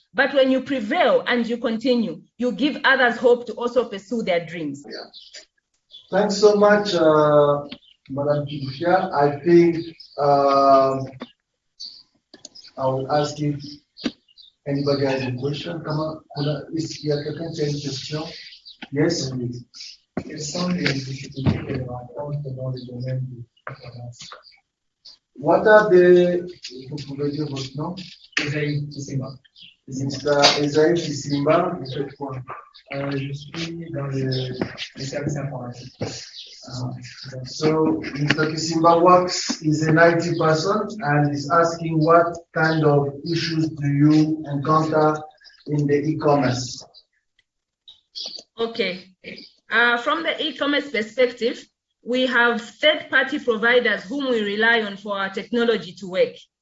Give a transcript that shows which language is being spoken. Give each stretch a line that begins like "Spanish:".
English: But when you prevail and you continue, you give others hope to also pursue their dreams. Yeah. Thanks so much, Madam Kidufia. I think I will ask if anybody has a question. Come on,
French: is il y a quelqu'un qui a une question?
English: Yes.
French: Quelles sont les difficultés que l'on rencontre dans le domaine de performance?
English: What are the,
French: vous pouvez dire votre nom? Esaïe Kissimba. Mr. Esaïe Kissimba, de quel point? Je suis dans le service informatique.
English: So Mr. Kissimba works, is an IT person and is asking what kind of issues do you encounter in the e-commerce? Okay. From the e-commerce perspective, we have third-party providers whom we rely on for our technology to work.